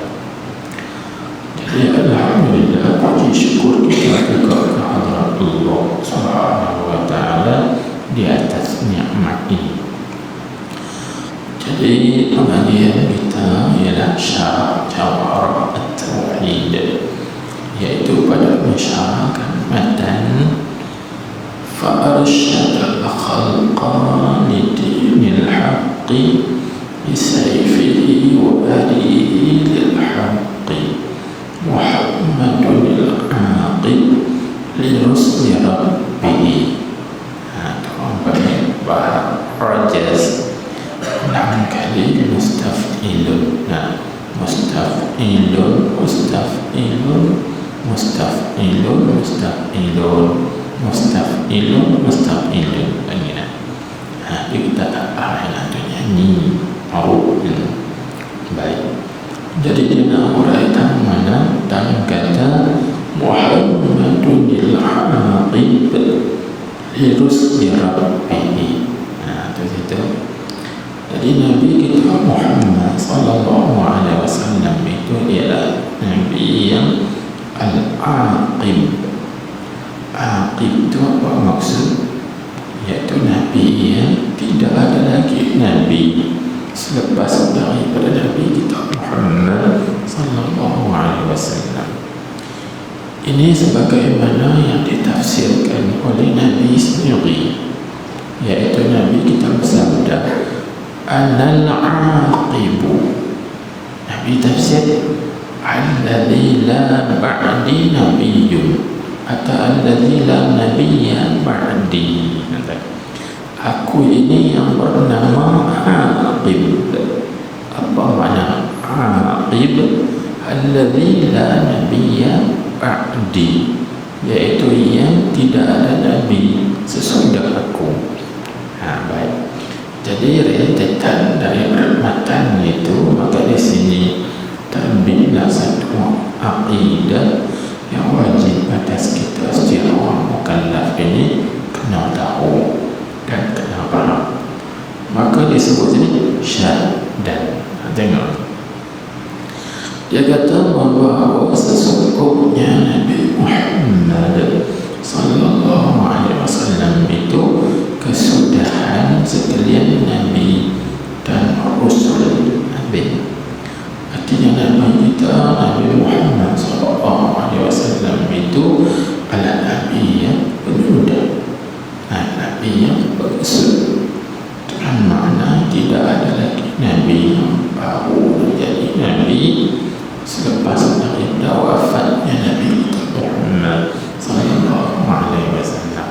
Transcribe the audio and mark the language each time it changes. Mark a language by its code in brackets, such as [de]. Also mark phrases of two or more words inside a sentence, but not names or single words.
[ms] Jadi alhamdulillah, puji syukur kita juga kehadrat Allah [ar] سبحانه وتعالى [ms] di atas nikmat ini. Jadi pengajian kita ialah syarah jawhar at-tauhid, yaitu pada mensyarahkan matan [ar] فأرشد الخلق لدين الحق بسيفه وهديه للحق محمد العاقب لرسل ربه. [ms] Rajaz 6 kali mustaf'ilun. [ar] مستفعلن، مستفعلن، مستفعلن، مستفعلن، مستفعلن، مستفعلن. [ms] Jadi kita ada nyanyi maruf. Baik. Jadi dia nak uraikan mana dalam kata [ar] محمد العاقب لرسل ربه. [ms] Itu situ. Jadi Nabi kita Muhammad [ar] صلى الله عليه وسلم [ms] itu ialah Nabi yang al-aqib. Aqib itu apa maksud? Iaitu Nabi yang tidak ada lagi Nabi selepas daripada Nabi kita Muhammad [ar] صلى الله عليه وسلم. [ms] Ini sebagaimana yang ditafsirkan oleh Nabi sendiri, yaitu Nabi kita bersabda [ar] أنا العاقب. [ms] Nabi tafsir [ar] الذي لا بعدي نبي [ms] atau [ar] الذي لا نبي بعدي. [ms] Aku ini yang bernama Aqib. Apa makna Aqib? [ar] الذي لا نبي بعدي, [ms] yaitu yang tidak ada nabi sesudah aku. Baik. Jadi rentetan dari matan itu, maka di sini terbitlah satu aqidah yang wajib atas kita setiap orang mukallaf ini kena tahu dan kena faham. Maka disebut ini syahadat. Tengok, dia kata bahawa sesungguhnya Nabi Muhammad [ar] صلى الله عليه وسلم [ms] itu kesudahan sekalian Nabi dan Rasul Nabi. Artinya Nabi kita Nabi Muhammad [ar] صلى الله عليه وسلم [ms] itu adalah Nabi yang penyudah, Nabi yang Rasul. Dengan makna tidak ada lagi Nabi yang baru menjadi Nabi selepas daripada wafatnya Nabi Muhammad [ar] صلى الله عليه وسلم.